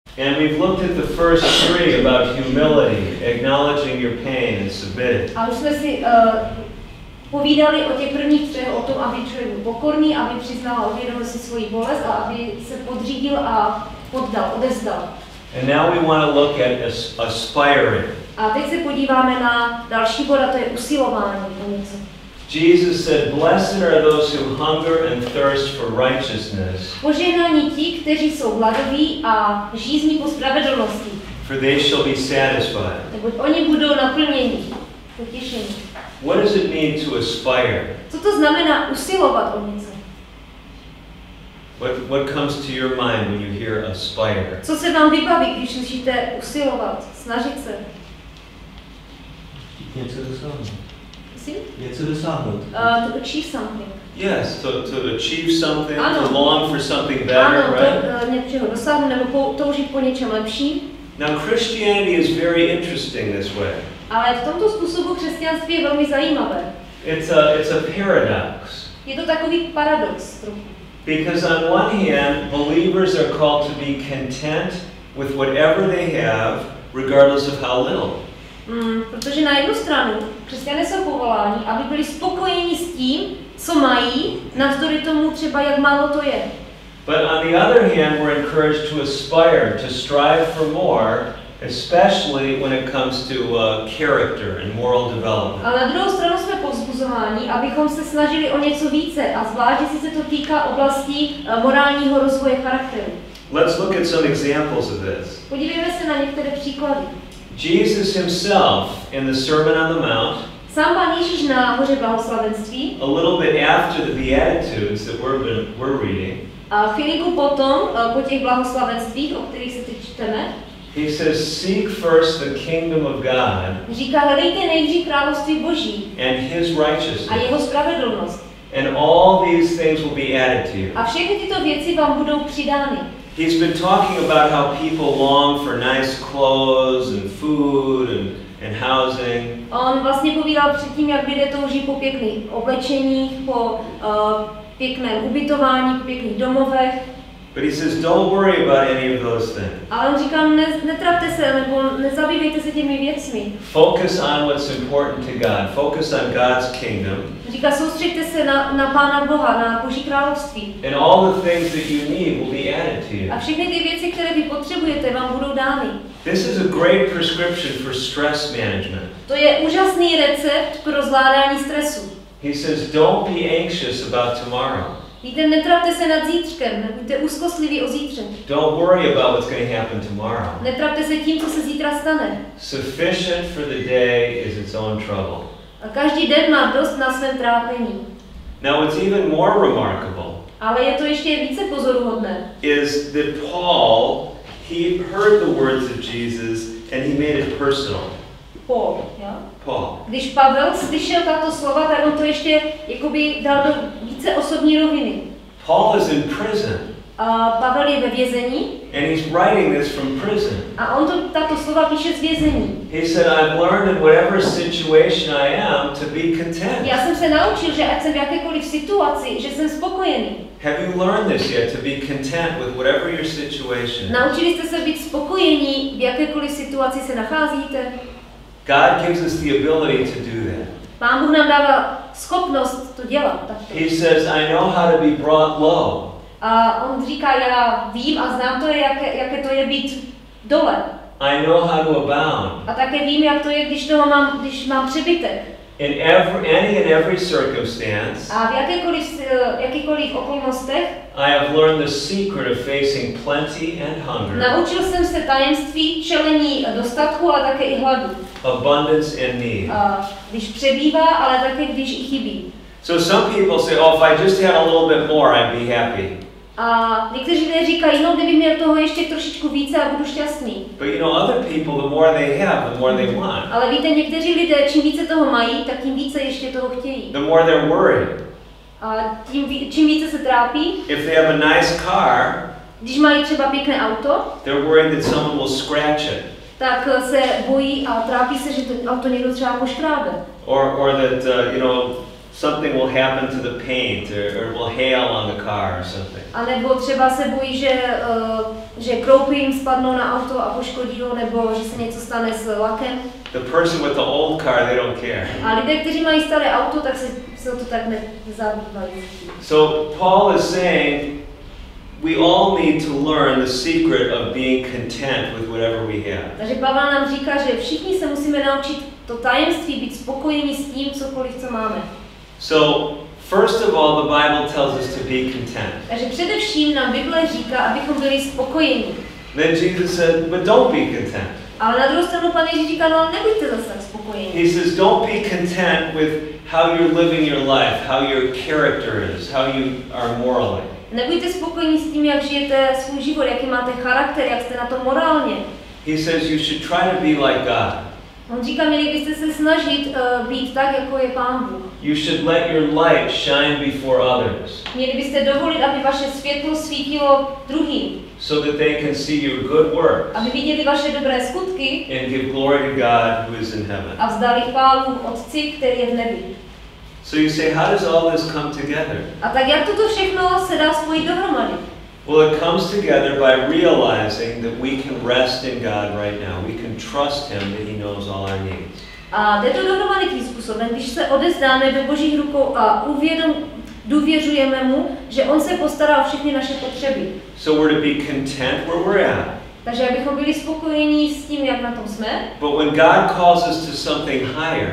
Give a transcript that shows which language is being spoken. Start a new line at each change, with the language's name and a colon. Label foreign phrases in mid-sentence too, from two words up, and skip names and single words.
English: And we've looked at the first three about humility, acknowledging your pain and submitting.
Czech: A už jsme si povídali o těch prvních třech, o tom, aby člověk byl pokorný, aby přiznal a uvědomil si svoji bolest a aby se podřídil a poddal, odezdal.
English: And now we want to look at aspiring.
Czech: A teď se podíváme na další bod, a to je usilování o něco.
English: Jesus said, "Blessed are those who hunger and thirst for righteousness."
Czech: Požehnaní ti, kteří jsou hladoví a žízní po spravedlnosti.
English: For they shall be satisfied.
Czech: Neboť oni budou naplněni, potěšení.
English: What does it mean to aspire?
Czech: Co to znamená usilovat o něco?
English: What comes to your mind when you hear aspire?
Czech: Co se vám vybaví, když slyšíte usilovat, snažit se? Něco dosáhnout. Prosím? Něco dosáhnout.
English: To achieve something. Yes, to achieve something,
Czech: Ano.
English: to long for something better,
Czech: ano,
English: right?
Czech: něčeho dosáhnout nebo toužit po něčem lepším.
English: Now Christianity is very interesting this way.
Czech: Ale v tomto způsobu křesťanství je velmi zajímavé.
English: It's a paradox.
Czech: Je to takový paradox trochu.
English: Because on one hand, believers are called to be content with whatever they have, regardless of how little.
Czech: Protože na jednu stranu křesťané jsou povoláni, aby byli spokojeni s tím, co mají, navzdory tomu třeba, jak málo to je.
English: But on the other hand, we're encouraged to aspire, to strive for more, especially when it comes to character and moral development.
Czech: Ale na druhou stranu jsme povzbuzováni, abychom se snažili o něco více, a zvlášť, jestli se to týká oblastí morálního rozvoje charakteru.
English: Let's look at some examples of this.
Czech: Podívejme se na některé příklady.
English: Jesus himself, in the Sermon on the Mount,
Czech: Sám Pán Ježíš na hoře blahoslavenství,
English: a little bit after the Beatitudes that we're reading,
Czech: a chvilinku potom, po těch blahoslavenstvích, o kterých se teď čteme,
English: he says, "Seek first the kingdom of God
Czech: říká, hledejte nejdřív království Boží
English: and his
Czech: a
English: righteousness,
Czech: jeho spravedlnost.
English: and all these things will be added to you."
Czech: A všechny tyto věci vám budou přidány.
English: He's been talking about how people long for nice clothes and food and housing.
Czech: On vlastně povídal předtím, jak lidé touží po pěkných oblečeních, po pěkném ubytování, po pěkných domovech.
English: But he says, don't worry about any of those things.
Czech: Ale on říká, netrapte se, nebo nezabývejte se těmi věcmi.
English: Focus on what's important to God. Focus on God's kingdom.
Czech: Říká, soustřeďte se na Pána Boha, na Boží království.
English: And all the things that you need will be added to you.
Czech: A všechny ty věci, které vy potřebujete, vám budou dány.
English: This is a great prescription for stress management.
Czech: To je úžasný recept pro zvládání stresu.
English: He says, don't be anxious about tomorrow.
Czech: Víte, netrapte se nad zítřkem, nebuďte úzkostliví o zítře.
English: Don't worry about what's going to happen tomorrow.
Czech: Netrapte se tím, co se zítra stane.
English: Sufficient for the day is its own trouble.
Czech: A každý den má dost na svém trápení.
English: Now what's even more remarkable
Czech: Ale je to ještě více pozoruhodné.
English: is that Paul, he heard the words of Jesus and he made it personal. Paul,
Czech: jo? Paul. Když Pavel slyšel tato slova, tak on to ještě jakoby dal do více osobní roviny.
English: Paul is in prison.
Czech: Pavel je ve vězení.
English: And he's writing this from prison.
Czech: A on tato slova píše z vězení.
English: He said, I've learned in whatever situation I am to be content.
Czech: Já jsem se naučil, že ať jsem v jakékoliv situaci, že jsem spokojený.
English: Have you learned this yet, to be content with whatever your situation?
Czech: Naučili jste se být spokojení, v jakékoliv situaci se nacházíte?
English: God gives us the ability to do that.
Czech: Pán Bůh nám dává schopnost to dělat takto.
English: He says, I know how to be brought low.
Czech: A on říká, já vím a znám to, jaké to je být dole.
English: I know how to abound.
Czech: A také vím, jak to je, když mám přebytek.
English: In any and every circumstance,
Czech: A v jakýkoliv okolnostech
English: I have learned the secret of facing plenty and hunger,
Czech: naučil jsem se tajemství čelení dostatku, ale také i hladu.
English: abundance and need.
Czech: Když přebývá, ale také když i chybí.
English: So some people say, oh, if I just had a little bit more, I'd be happy.
Czech: A někteří lidé říkají, no kdyby měl toho ještě trošičku více a budu šťastný.
English: But you know, other people, the more they have, the more they want.
Czech: Ale víte, někteří lidé, čím více toho mají, tak tím více ještě toho chtějí.
English: The more they're worried.
Czech: A čím více se trápí,
English: If they have a nice car,
Czech: když mají třeba pěkné auto,
English: they're worried that someone will scratch it.
Czech: tak se bojí a trápí se, že to auto někdo třeba poškrábe.
English: Or that, something will happen to the paint or it will hail on the car or something.
Czech: A nebo třeba se bojí, že kroupy jim spadnou na auto a poškodí ho, nebo že se něco stane s lakem.
English: The person with the old car, they don't care.
Czech: A lidé, kteří mají staré auto, tak se o to tak nezabývají.
English: So Paul is saying we all need to learn the secret of being content with whatever we have.
Czech: Takže Pavel nám říká, že všichni se musíme naučit to tajemství být spokojení s tím, cokoliv, co máme.
English: So first of all, the Bible tells us to be content.
Czech: Takže především nám Bible říká, abychom byli spokojení.
English: Then Jesus said, but don't be content.
Czech: Ale na druhou stranu Pán Ježíš říká, no ale nebuďte zase tak spokojení.
English: He says, don't be content with how you're living your life, how your character is, how you are morally.
Czech: Nebuďte spokojení s tím, jak žijete svůj život, jaký máte charakter, jak jste na to morálně.
English: He says you should try to be like God.
Czech: On říká, měli byste se snažit být tak, jako je Pán Bůh.
English: You should let your light shine before others.
Czech: Měli byste dovolit, aby vaše světlo svítilo druhým.
English: So that they can see your good works.
Czech: Aby viděli vaše dobré skutky.
English: And give glory to God who is in heaven.
Czech: A vzdali chválu Otci, který je v nebi.
English: So you say, how does all this come together?
Czech: A tak jak toto všechno se dá spojit dohromady?
English: Well, it comes together by realizing that we can rest in God right now. We can trust Him that He knows all our needs.
Czech: A jde to dohromady tím způsobem, když se odevzdáme do Božích rukou a důvěřujeme mu, že on se postará o všechny naše potřeby.
English: So we're to be content where we're at.
Czech: Takže abychom byli spokojení s tím, jak na tom jsme.
English: But when God calls us to something higher,